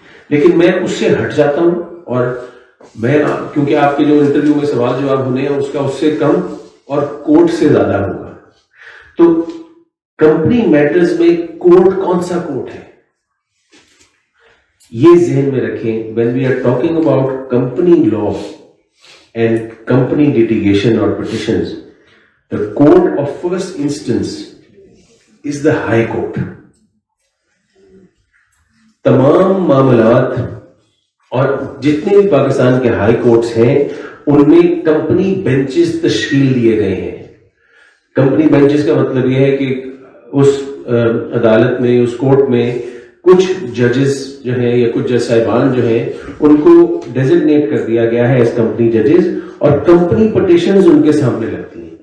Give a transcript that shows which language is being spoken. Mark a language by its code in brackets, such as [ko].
[ur] لیکن میں اس سے ہٹ جاتا ہوں, اور میں کیونکہ آپ کے جو انٹرویو میں سوال جواب ہونے ہیں اس کا اس سے کم اور کورٹ سے زیادہ ہوگا. تو کمپنی میٹرز میں کورٹ کون سا کورٹ ہے یہ ذہن میں رکھیں. [en] when we are talking about company law and company litigation or petitions, the court of first instance is the high court. [ur] تمام معاملات اور جتنے بھی پاکستان کے ہائی کورٹس ہیں ان میں کمپنی بینچز تشکیل دیے گئے ہیں. کمپنی بینچز کا مطلب یہ ہے کہ اس عدالت میں, اس کورٹ میں کچھ ججز جو ہیں یا کچھ جج صاحبان جو ہیں ان کو ڈیزگنیٹ کر دیا گیا ہے [en] as company ججز, [ur] اور کمپنی پٹیشنز ان کے سامنے لگتی ہیں.